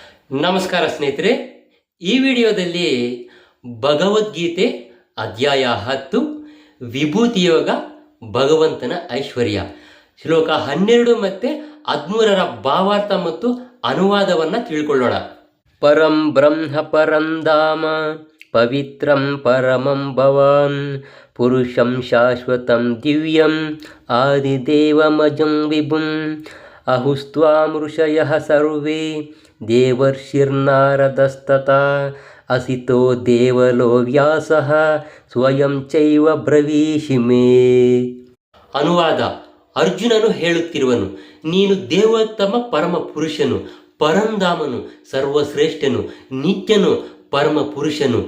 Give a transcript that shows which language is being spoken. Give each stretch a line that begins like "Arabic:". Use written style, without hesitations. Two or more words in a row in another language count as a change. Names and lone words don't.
Kannada: ನಮಸ್ಕಾರ ಸ್ನೇಹಿತರೆ, ಈ ವಿಡಿಯೋದಲ್ಲಿ ಭಗವದ್ಗೀತೆ ಅಧ್ಯಾಯ 10 ವಿಭೂತಿ ಯೋಗ ಭಗವಂತನ ಐಶ್ವರ್ಯ ಶ್ಲೋಕ 12 ಮತ್ತು 13ರ ಭಾವಾರ್ಥ ಮತ್ತು ಅನುವಾದವನ್ನು ತಿಳ್ಕೊಳ್ಳೋಣ.
Sanskrit: ಪರಂ ಬ್ರಹ್ಮ ಪರಂ ಧಾಮ ಪವಿತ್ರಂ ಪರಮಂ ಭವಾನ್ ಪುರುಷಂ ಶಾಶ್ವತಂ ದಿವ್ಯಂ ಆದಿದೇವಮಜಂ ವಿಭುಂ ಅಹುಸ್ತ್ವಾಂ ಋಷಯಃ ಸರ್ವೇ ದೇವರ್ಷಿರ್ನಾರದಸ್ತತಾ ಅಸಿತೋ ದೇವಲೋ ವ್ಯಾಸಃ ಸ್ವಯಂ ಚೈವ ಬ್ರವೀಷಿ ಮೇ.
Kannada: ಅನುವಾದ: ಅರ್ಜುನನು ಹೇಳುತ್ತಿರುವನು, ನೀನು ದೇವೋತ್ತಮ ಪರಮ ಪುರುಷನು, ಪರಂಧಾಮನು, ಸರ್ವಶ್ರೇಷ್ಠನು, ನಿತ್ಯನು, ಪರಮ ಪುರುಷನು.